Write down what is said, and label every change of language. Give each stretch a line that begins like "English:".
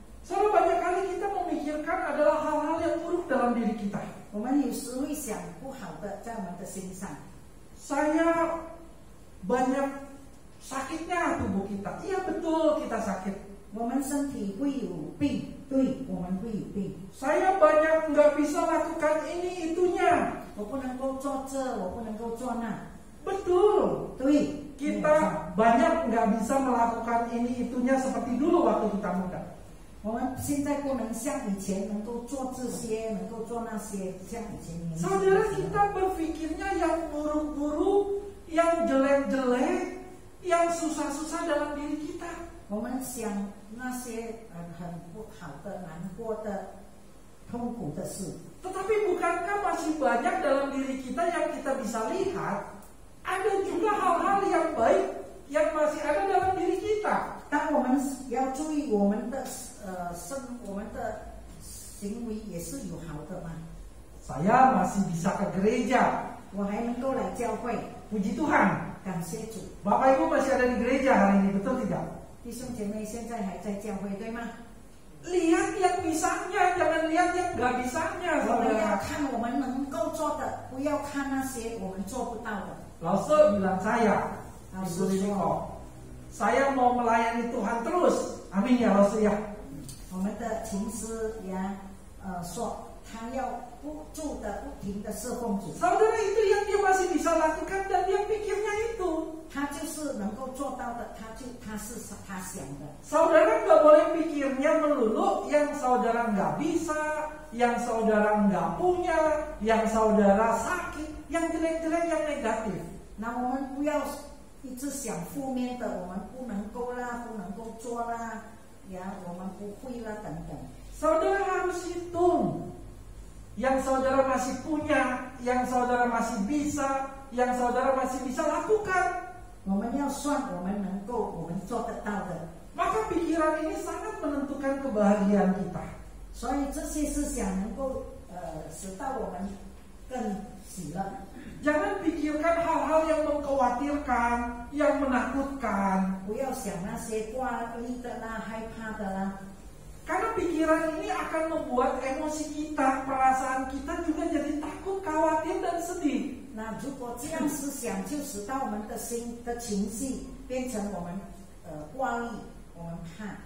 Indonesian: Saudara, banyak kali kita memikirkan adalah hal-hal yang buruk dalam diri kita.
Chinese: 我们有时会想不好的在我们的身上。
Indonesian: Saya banyak sakitnya tubuh kita. Iya betul kita sakit.
Chinese: 我们身体会有病，对，我们会有病。
Indonesian: Saya banyak nggak bisa lakukan ini itunya.
Chinese: 我不能够做这，我不能够做那，
Indonesian: Betul.
Chinese: 对。
Indonesian: Kita banyak nggak bisa melakukan ini itunya seperti dulu waktu kita muda.
Chinese: 我们现在不能像以前能够做这些，能够做那些，像以前年轻的
Indonesian: Saudara,
Chinese: 时候
Indonesian: kita berpikirnya yang buruk-buruk, yang jelek-jelek, yang susah-susah dalam diri kita.
Chinese: 我们想那些很不好的、难过的、痛苦的事。
Indonesian: Tetapi bukankah masih banyak dalam diri kita yang kita bisa lihat? Ada juga hal-hal yang baik yang masih ada dalam diri kita.
Chinese: 当我们要注意我们的我们的行为也是有好的嘛。
Indonesian: Saya masih bisa ke gereja.
Chinese: 我还能够来教会，
Indonesian: Puji Tuhan.
Chinese: 感谢主。
Indonesian: Bapak Ibu masih ada di gereja hari ini, betul tidak?
Chinese: 弟兄姐妹现在还在教会，对吗？
Indonesian: Lihat yang bisanya, jangan lihat yang nggak bisanya,
Chinese: 我们要
Indonesian: saudara.
Chinese: 看我们能够做的，不要看那些我们做不到的。
Indonesian: Lause bilang saya, Ibu Limiko, saya mau melayani Tuhan terus. Amin ya Lause ya.
Chinese: 我们的琴师也说，他要不住的、不停的侍奉主。
Indonesian: Saudara, itu yang dia masih bisa lakukan dan dia pikirnya itu.
Chinese: 他就是能够做到的，他是他想的。
Indonesian: Saudara nggak boleh pikirnya melulu yang saudara nggak bisa, yang saudara nggak punya, yang saudara sakit, yang jelek-jelek, yang negatif.
Chinese: 那我们不要一直想负面的，我们不能够啦，不能够做啦，呀，我们不会啦，等等。
Indonesian: Saudara harus hitung yang saudara masih punya, yang saudara masih bisa, yang saudara masih bisa lakukan.
Chinese: 我们要算我们能够，我们做得到的。
Indonesian: Maka pikiran ini sangat menentukan kebahagiaan kita.
Chinese: 所以这些思想能够使到我们更喜乐。
Indonesian: Jangan pikirkan hal-hal yang mengkhawatirkan, yang menakutkan.
Chinese: 不要想那些挂虑的啦、害怕的啦。
Indonesian: Karena pikiran ini akan membuat emosi kita, perasaan kita juga jadi takut, khawatir, dan sedih.
Chinese: 那如果这样思想，就使到我们的心的情绪变成我们挂虑，我们怕，